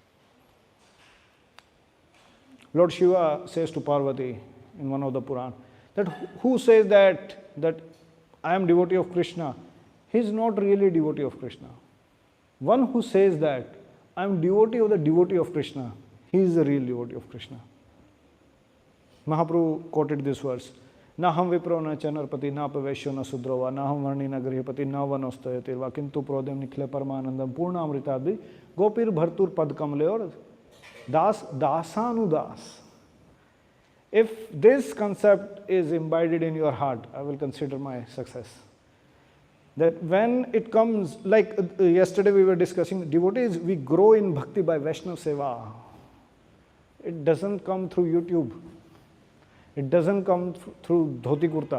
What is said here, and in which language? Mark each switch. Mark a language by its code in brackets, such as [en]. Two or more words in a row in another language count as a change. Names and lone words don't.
[en] Lord Shiva says to Parvati in one of the Puran, that who says that I am devotee of Krishna, he is not really devotee of Krishna. One who says that I am devotee of the devotee of Krishna, he is the real devotee of Krishna. Mahaprabhu quoted this verse, [sa] न अहं विप्रो न च नरपति, न च वैश्यो न शूद्रो वा, न अहं वर्णी न गृहपति, न वनस्थो यतिर्वा, किन्तु प्रोद्यन् निखिल परमानन्द, पूर्ण अमृताब्धि, गोपीभर्तुः पद कमलयोः, दास दासानुदास. [en] If this concept is imbibed in your heart, I will consider my success. That when it comes, like yesterday we were discussing, devotees, we grow in bhakti by Vaishnava Seva. It doesn't come through YouTube. It doesn't come through dhoti kurta.